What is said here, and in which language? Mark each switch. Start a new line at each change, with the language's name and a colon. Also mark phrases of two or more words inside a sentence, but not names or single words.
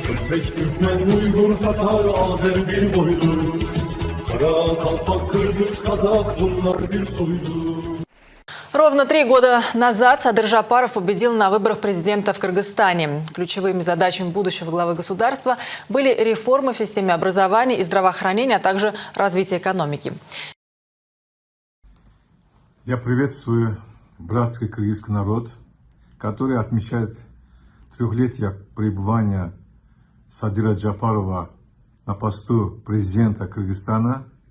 Turkish: Özbek, Türkmen, Uygur, Tatar, Azer bir boylu. Kara, Kalpak, Kırgız, Kazak bunlar bir soylu.
Russian: Ровно 3 года назад Садыр Жапаров победил на выборах президента в Кыргызстане. Ключевыми задачами будущего главы государства были реформы в системе образования и здравоохранения, а также развитие экономики. Я приветствую братский кыргызский народ, который отмечает трехлетие пребывания Садыра Жапарова на посту президента Кыргызстана.